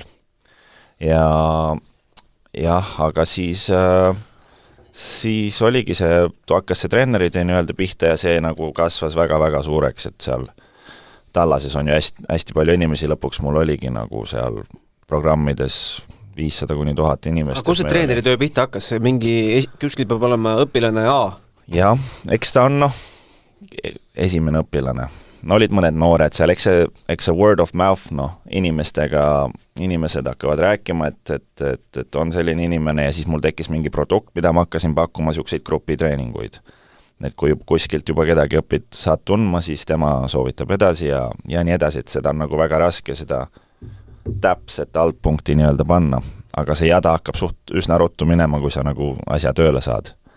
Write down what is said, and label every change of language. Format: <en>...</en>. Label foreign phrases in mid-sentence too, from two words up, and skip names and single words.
<et>Ja jah, aga siis oligi hakkas see treeneride nii-öelda pihta ja see nagu kasvas väga-väga suureks, et seal Tallases on ju hästi palju inimesi, lõpuks mul oligi nagu seal programmides 500 kuni 1000 inimest. Aga kus see treeneri töö pihta hakkas? Kuskil peab olema õpilane A? Jah, eks ta on esimene õpilane. Olid mõned noored seal, eks see</et> <en>word of mouth,</en> <et>inimesed hakkavad rääkima, et on selline inimene ja siis mul tekkis mingi produkt, mida ma hakkasin pakkuma selliseid grupitreeninguid. Et kui kuskilt juba kedagi saad tundma, siis tema soovitab edasi ja nii edasi, et seda on nagu väga raske seda täpset altpunkti nii-öelda panna, aga see jada hakkab üsna ruttu minema, kui sa nagu asja tööle saad.</et>